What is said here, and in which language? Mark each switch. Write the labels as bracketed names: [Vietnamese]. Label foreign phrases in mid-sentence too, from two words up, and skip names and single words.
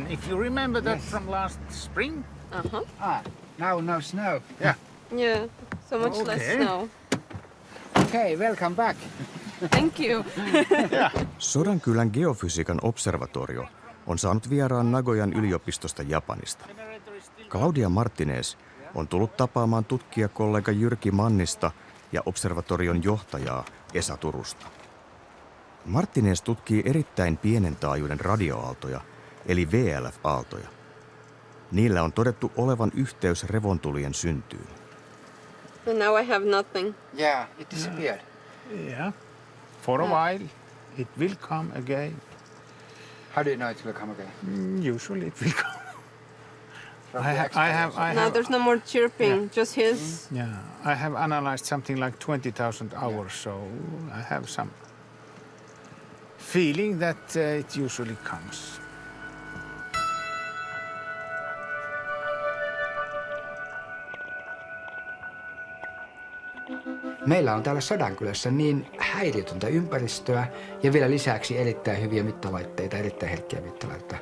[English] If you remember that from last spring. Now no snow. Yeah. Yeah, so much less Okay. snow. Okay, welcome back. Thank you. [Finnish] Sodankylän geofysiikan observatorio on saanut vieraan Nagoyan yliopistosta Japanista. Claudia Martinez on tullut tapaamaan tutkijakollega Jyrki Mannista ja observatorion johtajaa Esa Turusta. Martinez tutkii erittäin pienen taajuuden radioaaltoja, eli VLF-aaltoja. Niillä on todettu olevan yhteys revontulien syntyyn. [English] And now I have nothing. Yeah, it disappeared. Yeah. For a while, it will come again. How do you know it will come again? Usually it will come. From I the have, Now there's no more chirping, just his. Yeah, I have analyzed something like 20,000 hours, so I have some feeling that it usually comes. [Finnish] Meillä on täällä Sodankylässä niin häiriötöntä ympäristöä ja vielä lisäksi erittäin hyviä mittalaitteita, erittäin herkkiä mittalaitteita.